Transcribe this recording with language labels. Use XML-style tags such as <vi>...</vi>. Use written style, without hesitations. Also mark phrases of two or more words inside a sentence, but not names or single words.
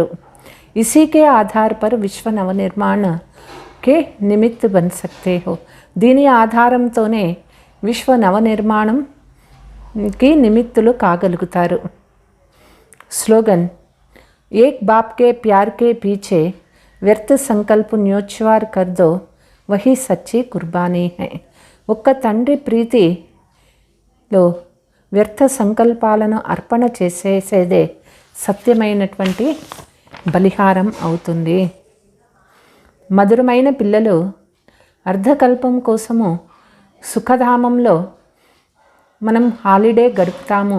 <hi>इसी के आधार पर विश्व नवनिर्माण के निमित्त बन सकते हो.</hi> <te>దీని ఆధారంతోనే విశ్వ నవనిర్మాణంకి నిమిత్తులు కాగలుగుతారు. స్లోగన్.</te> <hi>एक बाप के प्यार के पीछे व्यर्थ संकल्प न्योछवार कर दो, वही सच्ची कुर्बानी है.</hi> <te>ఒక్క తండ్రి ప్రీతిలో వ్యర్థ సంకల్పాలను అర్పణ చేసేదే సత్యమైనటువంటి బలిహారం అవుతుంది. మధురమైన పిల్లలు అర్ధకల్పం కోసము సుఖధామంలో మనం హాలిడే గడుపుతాము.</te>